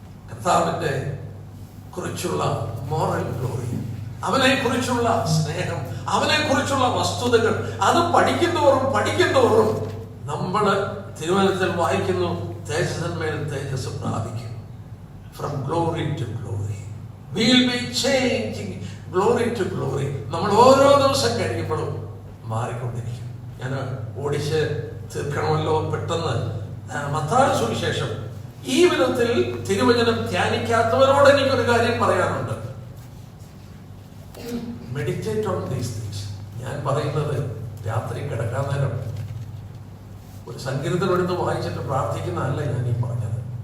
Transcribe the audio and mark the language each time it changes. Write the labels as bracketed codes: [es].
[ml] കർത്താവിന്റെ കുറിച്ചുള്ള moral glory, അവനെ കുറിച്ചുള്ള സ്നേഹം, അവനെ കുറിച്ചുള്ള വസ്തുതകൾ അത് പഠിക്കുന്നവരും നമ്മള് തിരുവചനത്തിൽ വായിക്കുന്നു, തേജസ്സിന്മേൽ തേജസ് പ്രാപിക്കും. [en] From glory to glory. We will be changing glory to glory. [ml] നമ്മൾ ഓരോ ദിവസം കഴിയുമ്പോഴും മാറിക്കൊണ്ടിരിക്കും. ഞാൻ ഓടിച്ച് തീർക്കണമല്ലോ പെട്ടെന്ന്. മത്തായി സുവിശേഷം ഈ വിധത്തിൽ തിരുവചനം ധ്യാനിക്കാത്തവരോട് എനിക്കൊരു കാര്യം പറയാനുണ്ട്. [en] Meditate on these things. [ml] ഞാൻ പറയുന്നത് രാത്രി കിടക്കാൻ നേരം ഒരു സങ്കീർത്തനം എടുത്ത് വായിച്ചിട്ട് പ്രാർത്ഥിക്കുന്നതല്ല ഞാൻ ഈ പറഞ്ഞത്.